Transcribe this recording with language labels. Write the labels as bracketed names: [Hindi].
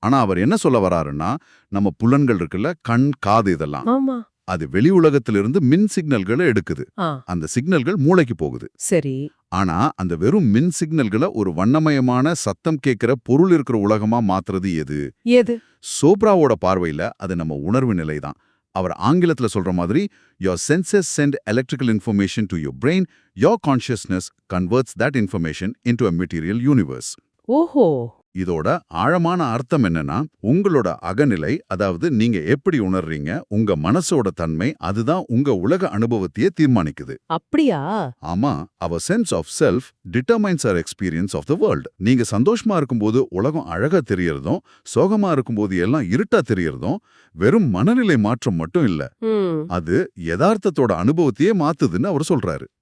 [Tamil] ஆனா அவர் என்ன சொல்ல வராருன்னா, நம்ம புலன்கள் இருக்குல்ல, கண், காது, இதெல்லாம் ஆமா, அது வெளி உலகத்திலிருந்து மின் சிக்னல்களை எடுக்குது. அந்த சிக்னல்கள் மூளைக்கு போகுது. சரி. ஆனா அந்த வெறும் மின் சிக்னல்களை ஒரு வண்ணமயமான சத்தம் கேட்கிற பொருள் இருக்கிற உலகமா மாத்துறது எது? சோப்ராவோட பார்வையில அது நம்ம உணர்வு நிலைதான். அவர் ஆங்கிலத்துல சொல்ற மாதிரி, [English] your senses send electrical information to your brain, your consciousness converts that information into a material universe. [Tamil] ஓஹோ. இதோட ஆழமான அர்த்தம் என்னன்னா, உங்களோட அகநிலை, அதாவது நீங்க எப்படி உணர்றீங்க, உங்க மனசோட தன்மை, அதுதான் உங்க உலக அனுபவத்தையே தீர்மானிக்குது. அப்படியா? [English] ஆமா, our sense of self determines our experience of the world. [Tamil] நீங்க சந்தோஷமா இருக்கும்போது உலகம் அழகா தெரியறதும், சோகமா இருக்கும்போது எல்லாம் இருட்டா தெரியறதும் வெறும் மனநிலை மாற்றம் மட்டும் இல்ல, அது யதார்த்தத்தோட அனுபவத்தையே மாத்துதுன்னு அவர் சொல்றாரு.